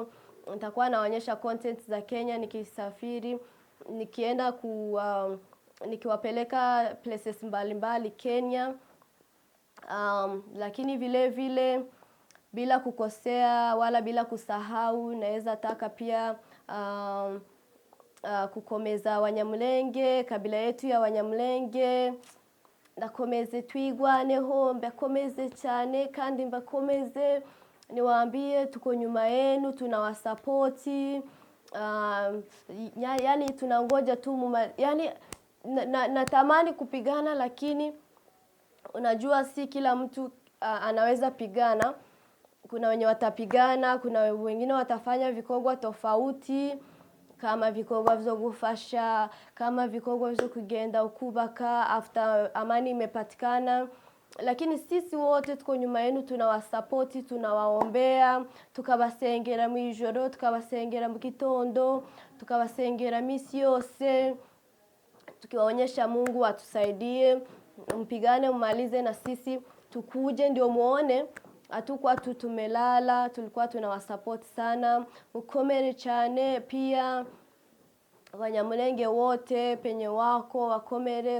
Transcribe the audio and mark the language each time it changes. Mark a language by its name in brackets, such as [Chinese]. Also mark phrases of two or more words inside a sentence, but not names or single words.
[Swahili] Nitakuwa naonyesha content za Kenya nikisafiri, nikienda nikiwapeleka places mbalimbali Kenya. Lakini vile vile bila kukosea wala bila kusahau, naweza taka pia kukomeza Wanyamulenge, kabila yetu ya Wanyamulenge. [Rundi] Ndakomeze Twigwaneho, mbakomeze cyane kandi mbakomeze, [Swahili] niwaambie tuko nyuma yenu, tunawasupporti. Yani tunangoja tu yani natamani kupigana, lakini unajua si kila mtu anaweza pigana. Kuna wenye watapigana, kuna wengine watafanya vikogwa tofauti, kama vikogwa [Rundi] vyo gufasha, [Swahili] kama vikogwa [Rundi] vyo kugenda ukubaka [Swahili] after amani imepatikana. Lakini sisi wote tuko nyuma yenu, tunawasupporti, tunawaombea, [Rundi] tukabasengera mu ijoro, tukabasengera mu gitondo, tukabasengera misi yose, [Swahili] tukiwaonyesha Mungu atusaidie, mpigane mmalize na sisi tukuje ndio muone hatukuwa tumelala, tulikuwa tunawasupport sana. [Rundi] Ukomere cyane. [Swahili] Pia Wanyamulenge wote penye wako wakomere.